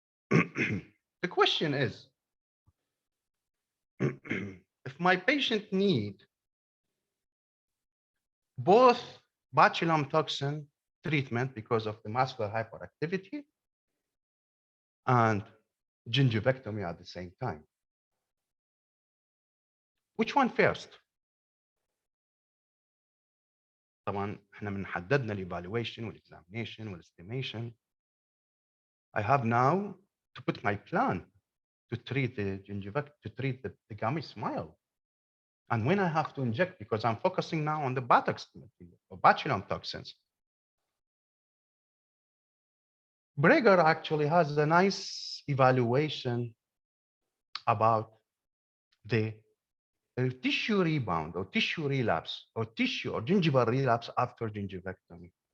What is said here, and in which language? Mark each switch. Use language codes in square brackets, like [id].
[en] The question is, if my patient need both botulinum toxin treatment because of the muscular hyperactivity and gingivectomy at the same time, which one first? [ar] طبعا احنا من حددنا الايفالويشن والاكزامينيشن والاستيميشن. [en] I have now to put my plan to treat the gingivectomy, to treat the gummy smile. And when I have to inject, because I'm focusing now on the Botox or botulinum toxins. Breger actually has a nice evaluation about the tissue rebound or tissue relapse or tissue or gingival relapse after gingivectomy.